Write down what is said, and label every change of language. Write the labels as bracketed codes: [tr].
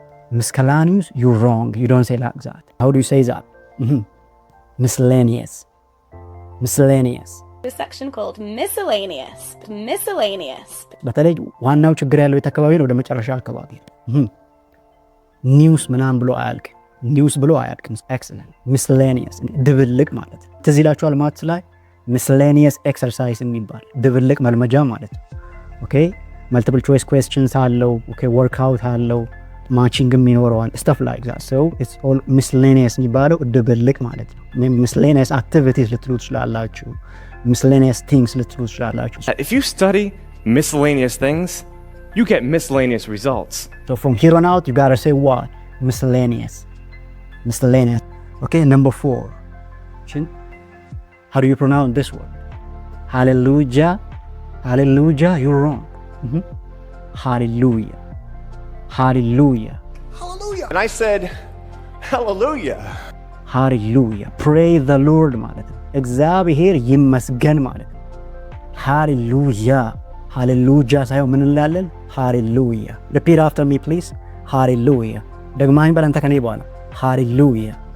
[en] Miscellaneous, you're wrong. You don't say like that. How do you say that? Miscellaneous. This section called miscellaneous. [am] በተለይ ዋናው ችግር ያለው የት አካባቢ ነው? ወደ መጨረሻ አካባቢ። ኒውስ ምናምን ብሎ አያልቅም። ኤክሰለንት። ሚስሌኒየስ ድብልቅ ማለት ትዝ ይላችኋል ማትስ ላይ ሚስሌኒየስ ኤክሰርሳይዝ የሚባል ድብልቅ መልመጃ ማለት ነው። ኦኬ መልቲፕል ቾይስ ኩዌስችንስ አለው። ኦኬ ወርክአውት አለው። ማቺንግም ይኖረዋል። [en] stuff like that. So it's all miscellaneous [am] የሚባለው ድብልቅ ማለት ነው። miscellaneous activities ልትሉ ትችላላችሁ። miscellaneous things ልትሉ ትችላላችሁ። [en] If you study miscellaneous things, you get miscellaneous results. So from here on out, you gotta say what? Miscellaneous. Okay, number 4. How do you pronounce this word? Hallelujah, you're wrong. Hallelujah. And I said, hallelujah. Praise the Lord [am] ማለት ነው። እግዚአብሔር ይመስገን ማለት ነው። ሃሌሉያ ሳይሆን ምን እንላለን? [en] ሃሌሉያ። Repeat after me please. [am] ሃሌሉያ። ደግማኝ በለንተ ከኔ በኋላ ሃሌሉያ.